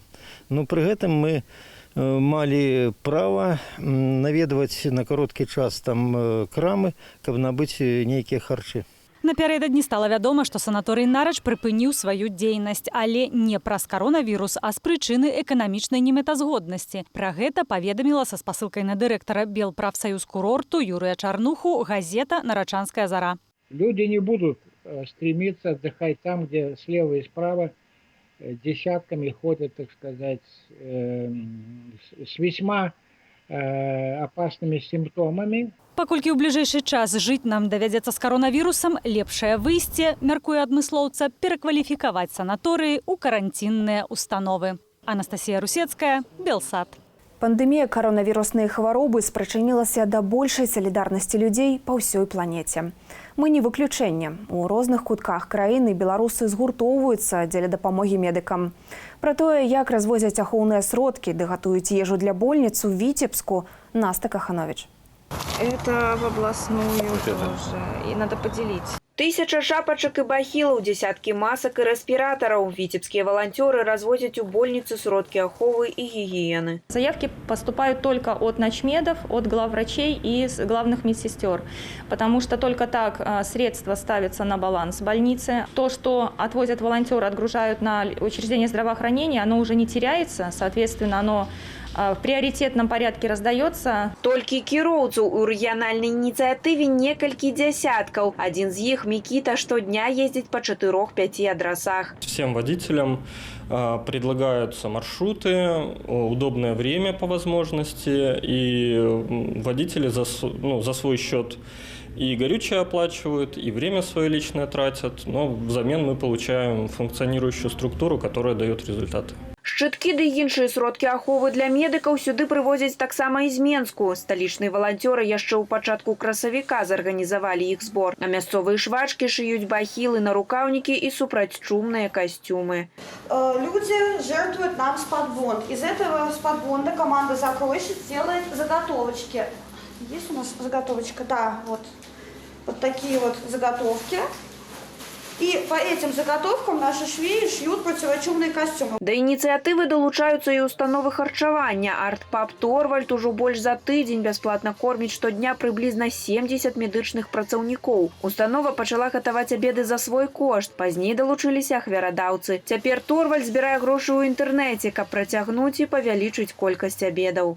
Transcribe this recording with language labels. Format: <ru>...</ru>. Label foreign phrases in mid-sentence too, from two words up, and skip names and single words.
<be>Ну, пры гэтым мы малі права наведваць на кароткі час там крамы, каб набыць нейкія харчы. Напярэдадні стала вядома, што санаторый Нарач прыпыніў сваю дзейнасць, але не праз каронавірус, а з прычыны эканамічнай немэтазгоднасці. Пра гэта паведаміла са спасылкай на дырэктара Белпрафсаюз курорту Юрыя Чарнуху газета «Нарачанская зара».</be> <ru>Люди не будут стремиться отдыхать там, где слева и справа десятками ходят, так сказать, с весьма опасными симптомами.</ru> <be>Паколькі ў бліжэйшы час жыць нам давядзецца з каронавірусам, лепшае выйсце, мяркуе адмыслоўца, перакваліфікаваць санаторыі ў каранцінныя установы. Анастасія Русецкая, Белсат. Пандэмія каронавіруснай хваробы спрычынілася да большай салідарнасці людзей па ўсёй планеце. Мы не выключэнне. У розных кутках краіны беларусы згуртоўваюцца дзеля дапамогі медыкам. Пра тое, як развозяць ахоўныя сродкі ды гатуюць ежу для больніц у Віцебску, Наста Каханович.</be> <ru>Это в областную тоже. И надо поделить. 1000 шапочек и бахилов, десятки масок и респираторов. Витебские волонтеры развозят у больницы</ru> <be>сродки аховы</be> <ru>и гигиены. Заявки поступают только от начмедов, от главврачей и главных медсестер, потому что только так средства ставятся на баланс больницы. То, что отвозят волонтеры, отгружают на учреждение здравоохранения, оно уже не теряется, соответственно, оно в приоритетном порядке раздается.</ru> <be>Только кіроўцаў у рэгіянальнай ініцыятыве некалькі дзясяткаў.</be> <ru>Один из них, Микита, штодня ездит по 4-5 адресах. Всем водителям предлагаются маршруты, удобное время по возможности, и водители за свой счет и горючее оплачивают, и время свое личное тратят, но взамен мы получаем функционирующую структуру, которая дает результаты.</ru> <be>Шчыткі ды іншыя сродкі аховы для медыкаў сюды прывозяць таксама з Менску. Сталічныя валанцёры яшчэ ў пачатку красавіка зарганізавалі іх збор. А мясцовыя швачкі шыюць бахілы, нарукаўнікі і супрацьчумныя костюмы.</be> <ru>Люди жертвуют нам спадбонд. Из этого спадбонда команда «Закройщик» делает заготовочки. Есть у нас заготовочка? Да, вот такие вот заготовки. И по этим заготовкам наши швеи шьют противочумные костюмы.</ru> <be>Да ініцыятывы долучаюцца і установы харчавання. Артпаб Торвальд ужо больш за тыдзень бясплатна корміць штодня прыблізна 70 медычных працаўнікоў. Установа пачала гатаваць абеды за свой кошт. Пазней далучыліся ахвярадаўцы. Цяпер Торвальд збірае грошы ў інтэрнэце, каб працягнуць і павялічыць колькасць абедаў.</be>